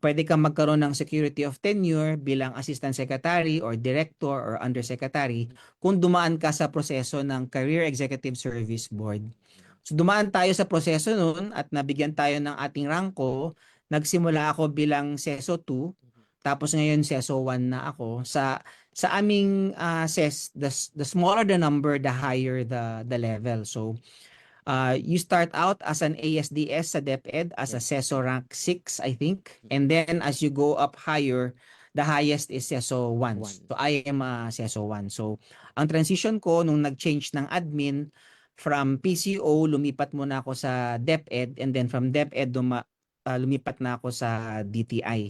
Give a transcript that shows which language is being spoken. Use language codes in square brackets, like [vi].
[tl] pwede kang magkaroon ng [en] security of tenure [tl] bilang assistant secretary or director or undersecretary Mhm. kung dumaan ka sa proseso ng Career Executive Service Board. Mm. So, dumaan tayo sa proseso noon at nabigyan tayo ng ating rangko. Nagsimula ako bilang SESO 2, Mhm. tapos ngayon SESO 1 na ako. Sa aming SES, [en] the smaller the number, the higher the level. So, you start out as an ASDS sa DepEd as a Yes. SESO rank 6, I think. Mm-mm. And then as you go up higher, the highest is SESO 1. One. So, I am a SESO 1. [tl] So, ang transition ko nung nag-change ng admin from PCO, lumipat muna ako sa DepEd, [en] and then from DepEd [tl] lumipat na ako sa DTI.